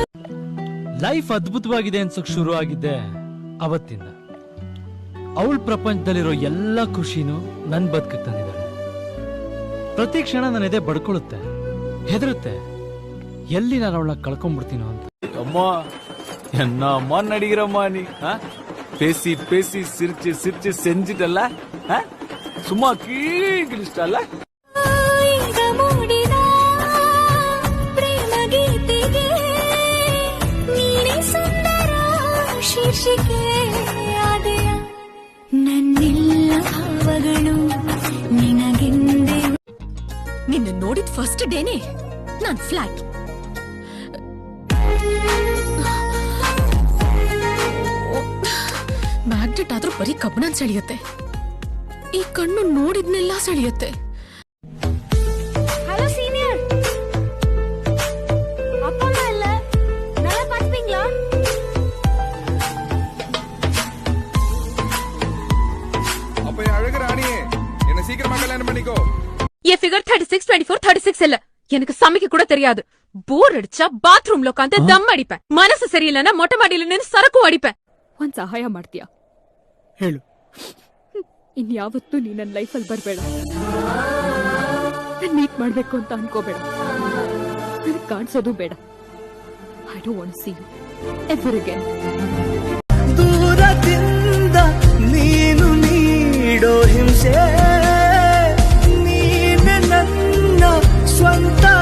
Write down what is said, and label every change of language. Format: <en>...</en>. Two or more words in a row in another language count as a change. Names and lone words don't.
<kn>ಲೈಫ್ ಅದ್ಭುತವಾಗಿದೆ ಅನ್ಸಕ್ ಶುರು ಆಗಿದ್ದೆ ಅವತ್ತಿಂದ. ಅವಳ ಪ್ರಪಂಚದಲ್ಲಿರೋ ಎಲ್ಲ ಖುಷಿನೂ ನನ್ ಬದುಕಕ್ಕೆ ತಂದಿದ್ದಾಳೆ. ಪ್ರತಿ ಕ್ಷಣ ನನ್ನ ಎದೆ ಬಡ್ಕೊಳ್ಳುತ್ತೆ, ಹೆದರುತ್ತೆ, ಎಲ್ಲಿ ನಾನು ಅವಳನ್ನ ಕಳ್ಕೊಂಡ್ಬಿಡ್ತೀನೋ ಅಂತ.</kn> <ta>அம்மா என்ன அம்மா நடிக்கிறம்மா நீ? பேசி பேசி சிரிச்சு சிரிச்சு செஞ்சிட்டல்ல, சும்மா கீழிச்சிட்டல்ல.</ta> <kn>ಈಗ ಮೂಡಿದ ಪ್ರೇಮ ಗೀತೆಗೆ ನೀನೇ ಸುಂದರ ಶೀರ್ಷಿಕೆ ಆದೆಯ, ನನ್ನೆಲ್ಲ ಭಾವಗಳು ನಿನಗೆಂದೇ. ನಿನ್ನ ನೋಡಿದ</kn> <en>first day</en> <kn>ನಾನ್ ಫ್ಲಾಟ್. ಮ್ಯಾಗ್ನೆಟ್ ಆದ್ರೂ ಬರೀ ಕಬ್ಬಣ ಸೆಳೆಯುತ್ತೆ, ಈ ಕಣ್ಣು ನೋಡಿದ್ನೆಲ್ಲ ಸೆಳೆಯುತ್ತೆ.</kn> <en>hello senior,</en> <ta>அப்பா அம்மா இல்ல, நல்லா பாத்துப்பீங்களா? அப்ப அழகு ராணியே, என்ன சீக்கிரமா கல்யாணம் பண்ணிக்கோ. என் ஃபிகர் 36, 24, 36 இல்ல. எனக்கு சமைக்க கூட தெரியாது. போர் அடிச்சா பாத்ரூம்ல உட்காந்து தம் அடிப்பேன். மனசு சரியில்லைன்னா மொட்டை மாடியில நின்று சரக்கு அடிப்பேன்.</ta> <kn>ಒಂದ್ ಸಹಾಯ ಮಾಡ್ತೀಯಾ? ಹೇಳು. ಇನ್ಯಾವತ್ತೂ ನೀ ನನ್ನ ಲೈಫಲ್ಲಿ ಬರ್ಬೇಡ. ನನ್ ಮೀಟ್ ಮಾಡ್ಬೇಕು ಅಂತ ಅನ್ಕೋಬೇಡ. ನನಗ್ ಕಾಣಿಸೋದು ಬೇಡ.</kn> <en>I don't want to see you ever again. ದೂರದಿಂದ ನೀನು ನೀಡೋ ಹಿಂಸೆ, ನೀನೆ ನನ್ನ ಸ್ವಂತ</en>